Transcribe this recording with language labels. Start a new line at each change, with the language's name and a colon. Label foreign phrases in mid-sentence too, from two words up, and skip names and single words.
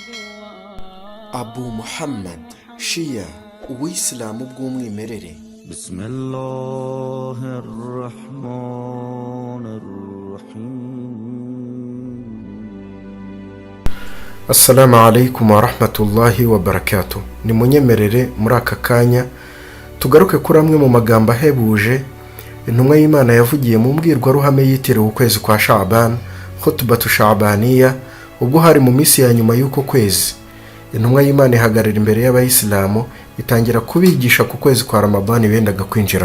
Kinyarwanda: Abu Muhammad Shia Uwisilamu bw'umwimerere.
Arabic: السلام عليكم ورحمة الله وبركاته.
Kinyarwanda: Ni munyemerere muri aka kanya tugaruke kuri amwe mu magambo ahebuje intumwa y'Imana yavugiye mu mbwirwaruhame yitiriwe ukwezi kwa Sha'ban,
Arabic: خطبة شعبانية,
Kinyarwanda: ubwo hari mu minsi ya nyuma y'uko kwezi. Intumwa y'Imana ihagarara imbere y'abayisilamu itangira kubigisha ku kwezi kwa Ramadan bendaga kwinjiramo.